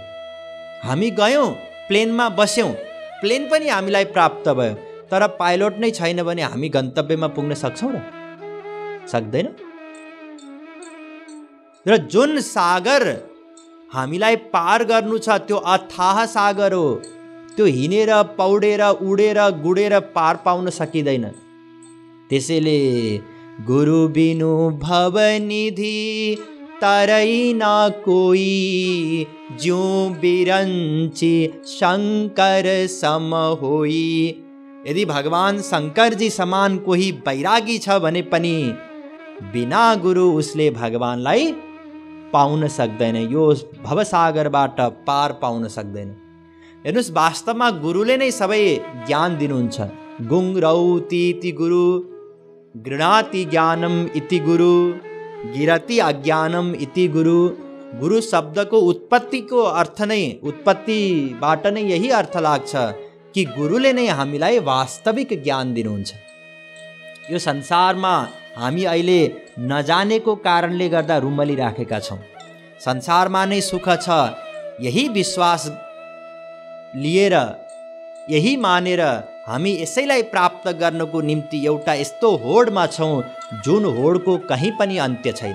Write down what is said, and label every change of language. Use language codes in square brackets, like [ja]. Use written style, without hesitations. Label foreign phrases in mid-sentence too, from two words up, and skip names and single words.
[ne] हामी गयौँ, प्लेनमा बस्यौँ, प्लेन पनि हामीलाई प्राप्त भयो, तर पाइलट नै छैन भने हामी गन्तव्यमा पुग्न सक्छौँ र? सक्दैन। र जुन सागर हामीलाई पार गर्नु छ त्यो अथाह सागर हो। त्यो हिँडेर, पौडेर, उडेर, गुडेर पार पाउन सकिँदैन। [awa] त्यसैले गुरु बिनु भवनिधि तरै न कोई, ज्यों बिरंची शंकर सम होई। [ne] यदि भगवान शंकर जी समान कोही बैरागी छ भने पनि बिना गुरु उसले भगवानलाई पाउन सक्दैन, यो भवसागरबाट पार पाउन सक्दैन। हेर्नुहोस्, वास्तवमा गुरुले नै सबै ज्ञान दिनुहुन्छ। [sa] गुङ्रौति इति गुरु, गृणाति ज्ञानम इति गुरु, गिरति अज्ञानम इति गुरु। [ne] गुरु शब्दको उत्पत्तिको अर्थ नै, उत्पत्तिबाट नै यही अर्थ लाग्छ कि गुरुले नै हामीलाई वास्तविक ज्ञान दिनुहुन्छ। यो संसारमा हामी अहिले नजानेको कारणले गर्दा रुमलिराखेका छौँ। संसारमा नै सुख छ, यही विश्वास लिएर, यही मानेर हामी यसैलाई प्राप्त गर्नको निम्ति एउटा यस्तो होडमा छौँ जुन होडको कहीँ पनि अन्त्य छैन।